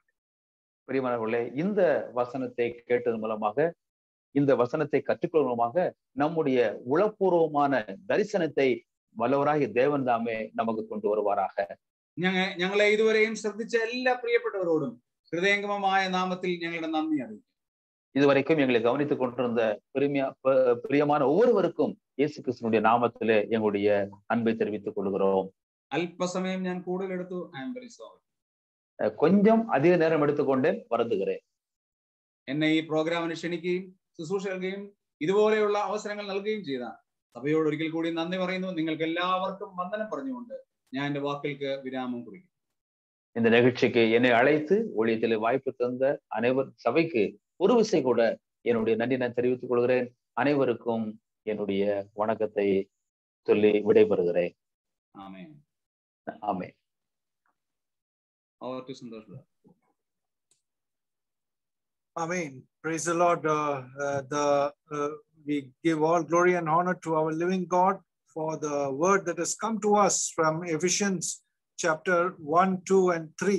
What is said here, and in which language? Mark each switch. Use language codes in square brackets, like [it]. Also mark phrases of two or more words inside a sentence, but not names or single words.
[ta] பிரியமானவர்களே, இந்த வசனத்தை கேட்டது மூலமாக, இந்த வசனத்தை கற்றுக்கொள்வதன் மூலமாக நம்முடைய உளப்பூர்வமான தரிசனத்தை வல்லவராகிய தேவன் தாமே நமக்கு கொண்டு வருவாராக. [ml] ഞങ്ങളെ ഇതുവരെയും ശ്രദ്ധിച്ച എല്ലാ പ്രിയപ്പെട്ടവരോടും ഹൃദയംഗമമായ നാമത്തിൽ ഞങ്ങളുടെ നന്ദി അറിയിക്കും. [ta] இதுவரைக்கும் எங்களை கவனித்துக் கொண்டிருந்த பிரியமான ஒவ்வொருவருக்கும் இயேசு கிறிஸ்துவினுடைய நாமத்திலே எங்களுடைய அன்பை தெரிவித்துக் கொள்கிறோம். [ml] അല്പസമയം ഞാൻ കൂടുതൽ എടുത്തു. [en] I am very sorry. [ta] கொஞ்சம் அதிக நேரம் எடுத்துக்கொண்டேன், வருந்துகிறேன். [ml] എന്നെ ഈ പ്രോഗ്രാമിന് ക്ഷണിക്കുകയും ശുശ്രൂഷ നൽകുകയും ഇതുപോലെയുള്ള അവസരങ്ങൾ നൽകുകയും ചെയ്ത സഭയോട് ഒരിക്കൽ കൂടി നന്ദി പറയുന്നു. നിങ്ങൾക്ക് എല്ലാവർക്കും വന്ദനം പറഞ്ഞുകൊണ്ട് ഞാൻ എന്റെ വാക്കുകൾക്ക് വിരാമം കുറിക്കും. [ta] இந்த நிகழ்ச்சிக்கு என்னை அழைத்து ஊழியத்தில் வாய்ப்பு தந்த அனைவர் சபைக்கு ஒரு விசை கூட என்னுடைய நன்றி நான் தெரிவித்துக் கொள்கிறேன். அனைவருக்கும் என்னுடைய வணக்கத்தை சொல்லி விடைபெறுகிறேன். ஆமென். ஆமென். [en] Over to Santosh. Amen. Praise the Lord. We give all glory and honor to our living God for the word that has come to us from Ephesians chapter 1, 2, and 3.